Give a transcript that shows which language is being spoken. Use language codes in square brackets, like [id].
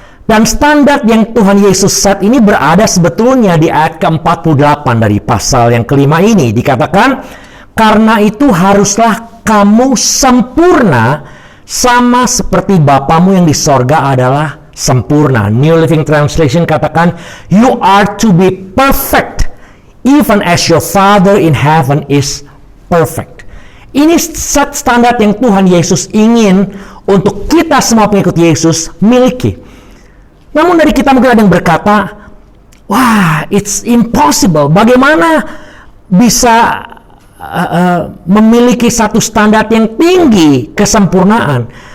[id] Dan standar yang Tuhan Yesus set ini berada sebetulnya di ayat ke-48 dari pasal yang kelima ini. Dikatakan, karena itu haruslah kamu sempurna sama seperti Bapamu yang di sorga adalah sempurna. [en] New Living Translation katakan, you are to be perfect even as your Father in heaven is perfect. [id] Ini set standar yang Tuhan Yesus ingin untuk kita semua pengikut Yesus miliki. Namun dari kita mungkin ada yang berkata, wah, [en] it's impossible. [id] Bagaimana bisa memiliki satu standar yang tinggi kesempurnaan?